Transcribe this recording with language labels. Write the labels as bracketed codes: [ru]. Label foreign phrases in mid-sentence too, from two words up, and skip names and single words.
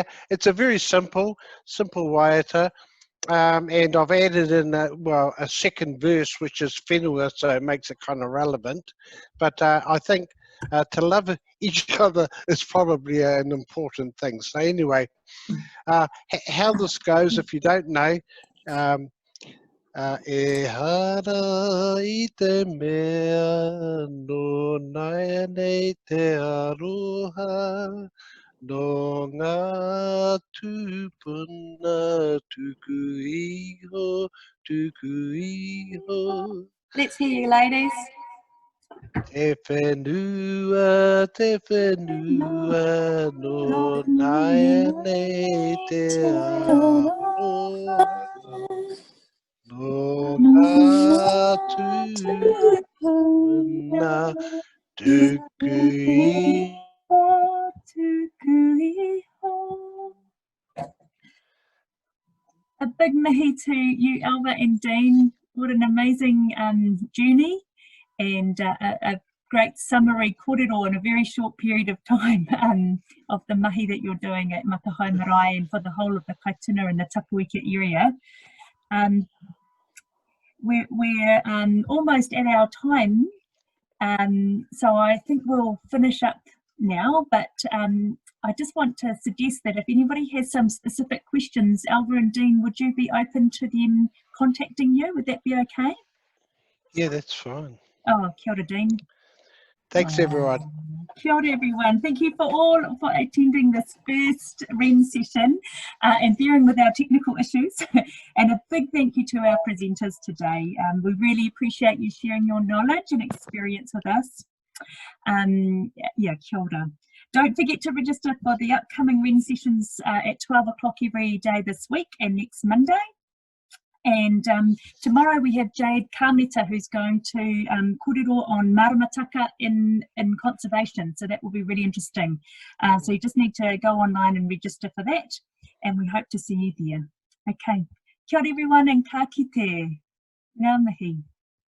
[en] It's a very simple waiata, and I've added in a second verse, which is whenua, so it makes it kind of relevant. But I think to love each other is probably an important thing. So anyway, how this goes, if you don't know, [mi] E hara I te mea, no nai nei te aroha, no ngā tūpuna tuku iho, tuku iho. [en] Let's hear you, ladies. [mi] Te whenua, no nai nei te aroha, no ngā tūpuna tuku iho. [en] A big mihi to you, Elva and Dean. What an amazing journey, and a great summary kōrero in a very short period of time of the mahi that you're doing at Makahae Marae and for the whole of the Kaituna and the Tapuika area. We're almost at our time, so I think we'll finish up now, but I just want to suggest that if anybody has some specific questions, Elva and Dean, would you be open to them contacting you? Would that be okay? Yeah, that's fine. [mi] Oh, kia ora, Dean. [en] Thanks, everyone. [mi] Kia ora, [en] everyone. Thank you for attending this first REN session and bearing with our technical issues. And a big thank you to our presenters today. We really appreciate you sharing your knowledge and experience with us. Yeah, [mi] kia ora. [en] Don't forget to register for the upcoming REN sessions at 12 o'clock every day this week and next Monday. And tomorrow we have Jade Kameta, who's going to kōrero on maramataka in conservation. So that will be really interesting. So you just need to go online and register for that. And we hope to see you there. [mi] Okay. Kia ora [en] everyone and [mi] ka kite. Ngā mihi.